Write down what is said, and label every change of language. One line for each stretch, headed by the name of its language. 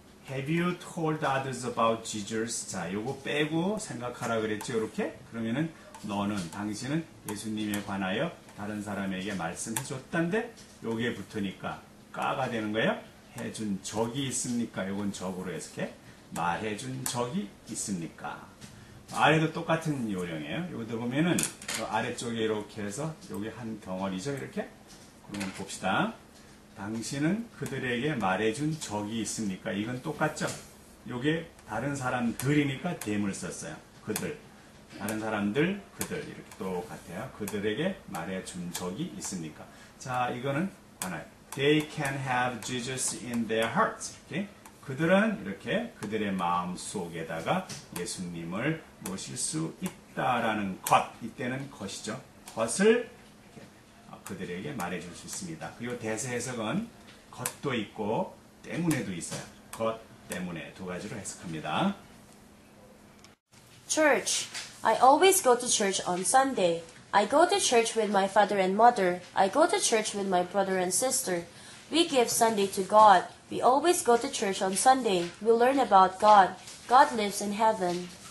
English: Have you told others about Jesus?
Korean: 자, 요거 빼고 생각하라 그랬죠. 이렇게. 그러면은 당신은 예수님에 관하여 다른 사람에게 말씀해 줬단데 요게 붙으니까 까가 되는 거예요. 해준 적이 있습니까? 요건 적으로 해석해. 말해준 적이 있습니까? 아래도 똑같은 요령이에요. 여기도 보면은 아래쪽에 이렇게 해서 여기 한 덩어리죠. 이렇게. 그러면 봅시다. 당신은 그들에게 말해준 적이 있습니까? 이건 똑같죠? 요게 다른 사람들이니까 them을 썼어요. 그들. 다른 사람들, 그들. 이렇게 똑같아요. 그들에게 말해준 적이 있습니까? 자, 이거는 하나요.
English: They can have Jesus in their hearts.
Korean: 이렇게. 그들은 이렇게 그들의 마음 속에다가 예수님을 모실 수 있다라는 것. 이때는 것이죠. 것을 그들에게 말해줄 수 있습니다. 그리고 대세 해석은 것도 있고 때문에도 있어요. 것 때문에 두 가지로 해석합니다.
English: Church. I always go to church on Sunday. I go to church with my father and mother. I go to church with my brother and sister. We give Sunday to God. We always go to church on Sunday. We learn about God. God lives in heaven.